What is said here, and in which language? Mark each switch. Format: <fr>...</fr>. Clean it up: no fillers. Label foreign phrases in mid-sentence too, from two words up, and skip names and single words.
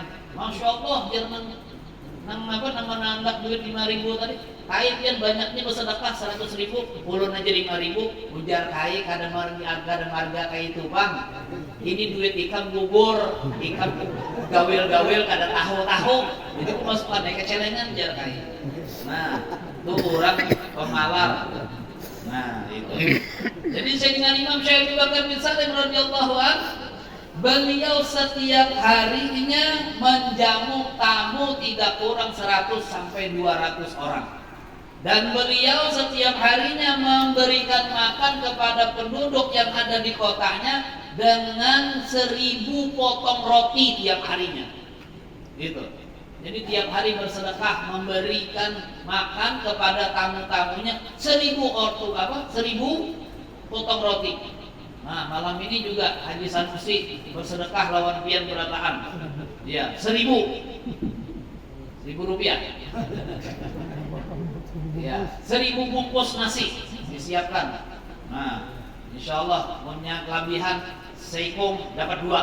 <ar>ما شاء الله,</ar> <bjn>biar nang menanggap duit 5.000 tadi. Kain yang banyaknya bersedekah 100.000, pulun aja 5.000. Ujar kai kadang harga kayak itu bang. Ini duit ikan gugur, ikan gawil-gawil kada tahu-tahu. Itu masukkan ke celengan jar kai. Nah, itu orang pemalar. Nah, itu.</bjn> <id>Jadi saya dengan Imam Syekh Abi Bakar bin Salim</id> <ar>رضي الله عنه,</ar> <id>beliau setiap harinya menjamu tamu tidak kurang 100 sampai 200 orang. Dan beliau setiap harinya memberikan makan kepada penduduk yang ada di kotanya dengan 1.000 potong roti tiap harinya. Gitu. Jadi tiap hari bersedekah memberikan makan kepada tamu-tamunya 1.000 potong roti.</id> <bjn>Nah, malam ini juga Haji Sanusi bersedekah lawan pian berataan.</bjn> <id>Ya, 1.000 rupiah. Ya, 1.000 bungkus nasi disiapkan. Nah, insyaallah punya kelebihan seikung dapat 2.</id>